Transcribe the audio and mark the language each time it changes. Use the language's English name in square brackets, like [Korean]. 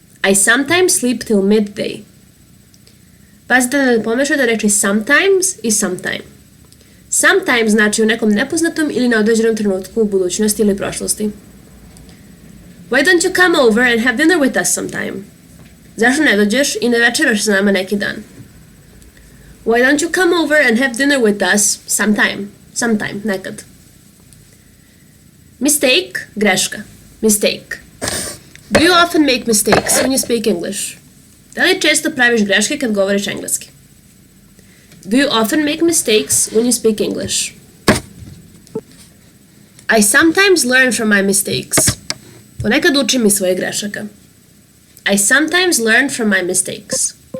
[English] I sometimes sleep till midday. [Serbian] Pazite da ne pomešate reči sometimes i sometime. Sometimes znači u nekom nepoznatom ili neodređenom trenutku u budućnosti ili prošlosti. [English] Why don't you come over and have dinner with us sometime? [Serbian] Zašto ne dođeš i ne večeraš s nama neki dan? [English] Why don't you come over and have dinner with us sometime? Sometime, nekad. Mistake, greška. Mistake. Do you often make mistakes when you speak English? [Serbian] Da li često praviš greške kad govoriš engleski? [English] Do you often make mistakes when you speak English? I sometimes learn from my mistakes. [Serbian] Ponekad učim iz svojih grešaka. [English] I sometimes learn from my mistakes.